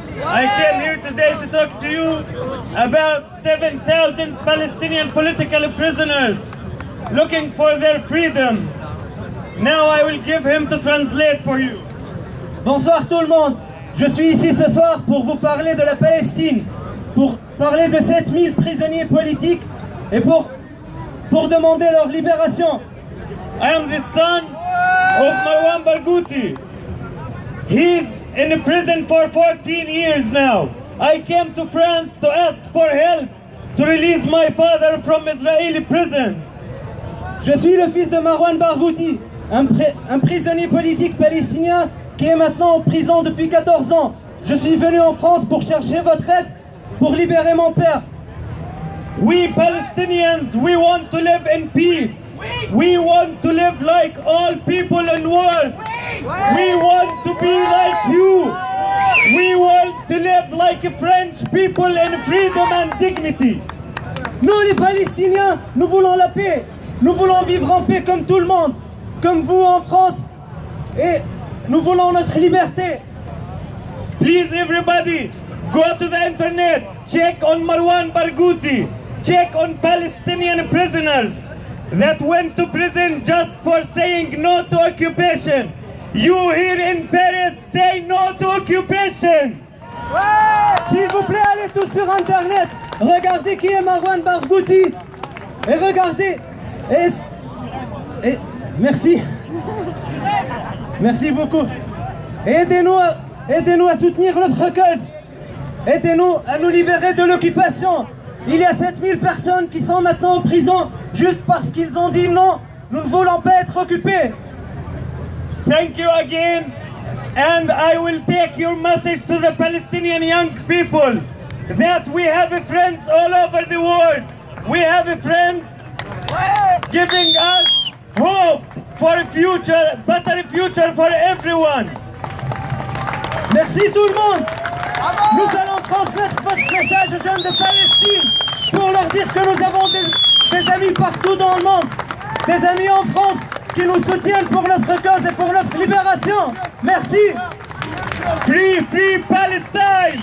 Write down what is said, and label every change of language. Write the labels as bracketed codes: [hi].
[en] I came here today to talk to you about 7,000 Palestinian political prisoners looking for their freedom. Now I will give him to translate for you. [fr] Bonsoir tout le monde. Je suis ici ce soir pour vous parler de la Palestine, pour parler de 7000 prisonniers politiques et pour pour demander leur libération. [en] I am the son of Marwan Barghouti. He's in prison for 14 years now. I came to France to ask for help to release my father from Israeli prison. [fr] Je suis le fils de Marwan Barghouti, un prisonnier politique palestinien qui est maintenant en prison depuis 14 ans. Je suis venu en France pour chercher votre aide pour libérer mon père. [en] We Palestinians, we want to live in peace. We want to live like all people in the world. We want to be like you. We want to live like French people in freedom and dignity. [fr] Nous les Palestiniens, nous voulons la paix. Nous voulons vivre en paix comme tout le monde, comme vous en France. Et nous voulons notre liberté. [en] Please everybody, go to the internet, check on Marwan Barghouti, check on Palestinian prisoners that went to prison just for saying no to occupation. You here in Paris say no to occupation. [fr] S'il vous plaît, allez tous sur internet, regardez qui est Marwan Barghouti et regardez. Et merci. Merci beaucoup. Aidez-nous à soutenir notre cause. Aidez-nous à nous libérer de l'occupation. Il y a 7000 personnes qui sont maintenant en prison juste parce qu'ils ont dit non, nous ne voulons pas être occupés. [en] Thank you again, and I will take your message to the Palestinian young people that we have friends all over the world. We have friends giving us hope for a future, better future for everyone. [fr] Merci tout le monde. Nous allons transmettre votre message aux jeunes de Palestine pour leur dire que nous avons des amis partout dans le monde, des amis en France qui nous soutiennent pour notre cause et pour notre libération. Merci. [en] Free, free Palestine.